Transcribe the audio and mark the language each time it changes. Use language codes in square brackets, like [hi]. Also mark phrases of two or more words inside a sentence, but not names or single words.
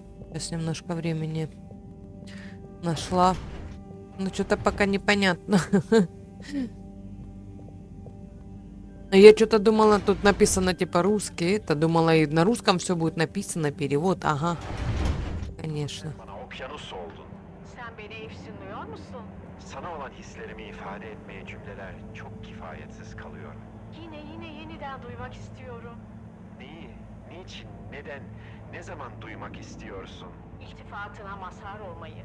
[ru] Сейчас немножко времени нашла. Но что-то пока непонятно. Я что-то думала, тут написано типа русский. Это думала, и на русском все будет написано, перевод. Ага. Конечно. [tr] Sen beni efsunluyor musun? Sana olan hislerimi ifade etmeye cümleler çok kifayetsiz kalıyor. Yine yeniden duymak istiyorum. Neyi? Niçin? Neden? Ne zaman duymak istiyorsun? İltifatına mazhar olmayı.